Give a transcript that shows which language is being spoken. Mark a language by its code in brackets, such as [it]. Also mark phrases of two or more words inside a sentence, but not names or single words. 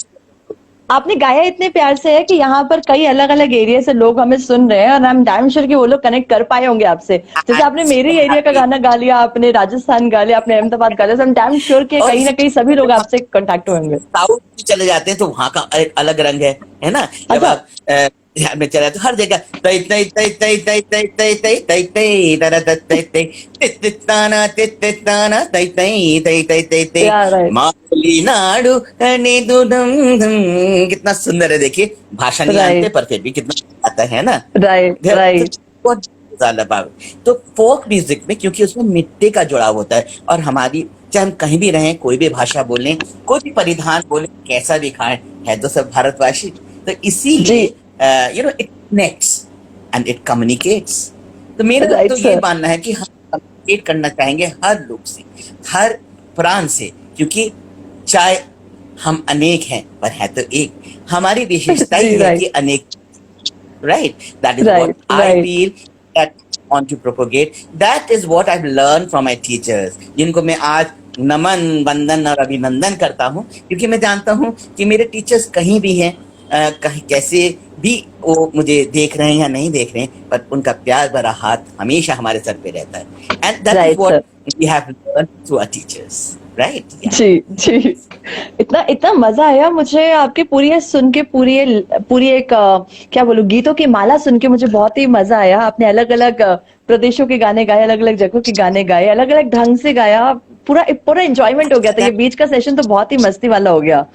[hi] आपने गाया इतने प्यार से है कि यहाँ पर कई अलग अलग एरिया से लोग हमें सुन रहे हैं, और [en] I am damn sure [hi] कि वो लोग कनेक्ट कर पाए होंगे आपसे। जैसे [en] I am [hi] आपने सो मेरी एरिया का हैप्पी। गाना गा लिया, आपने राजस्थान गा लिया, आपने अहमदाबाद गा लिया, [en] I am damn sure [hi] कि और कहीं ना इसी कहीं सभी लोग जब आपसे कांटेक्ट होंगे। साउथ में चले जाते हैं तो वहां का एक अलग रंग है ना। जब अच्छा। आप बिहार में चले जाते हर जगह तई तई तई तई तई तई तई तई तई तई तरा तई तई तित्ताना तित्ताना तई तई तई तई तई तई [en] yeah right, माली नाडु ने दो दम दम। [hi] कितना सुंदर है, देखिए भाषा नहीं जानते राइट, पर फिर भी कितना आता है ना। राइट, राइट। बहुत ज्यादा पावर। तो फोक म्यूजिक में क्योंकि उसमें मिट्टी का जुड़ाव होता है, और हमारी चाहे हम कहीं भी रहें, कोई भी भाषा बोलें, कोई भी परिधान बोले, कैसा भी खाएं, है तो सब भारतवासी। तो जी। [en] इसीलिए it connects and it communicates. [hi] तो मेरा तो राइट ये सर। मानना है कि हम कम्युनिकेट करना चाहेंगे हर लोग से, हर प्राण से, क्योंकि चाहे हम अनेक हैं पर है तो एक। हमारी विशेषता ही जी। है कि राइट, अनेक, [en] right? That is what राइट, I [hi] राइट। [en] feel that I want to propagate. That is what I've learned from my teachers, [hi] जिनको मैं आज नमन वंदन और अभिनंदन करता हूँ, क्योंकि मैं जानता हूँ कि मेरे टीचर्स कहीं भी हैं, कहीं कैसे भी वो मुझे देख रहे हैं या नहीं देख रहे हैं, पर उनका प्यार भरा हाथ हमेशा हमारे सर पे रहता है, [en] and that is [hi] राइट [en] व्हाट [hi] सर। [en] we have learn through our teachers, right? yeah [hi] जी जी। इतना इतना मजा आया मुझे आपकी पूरी ये सुन के, पूरी एक क्या बोलूं, गीतों की माला सुन के मुझे बहुत ही मजा आया। आपने अलग अलग प्रदेशों के गाने गाए, अलग अलग जगहों के गाने गाए, अलग अलग ढंग से गाया। पूरा पूरा एंजॉयमेंट हो गया था। ये बीच का सेशन तो बहुत ही मस्ती वाला हो गया।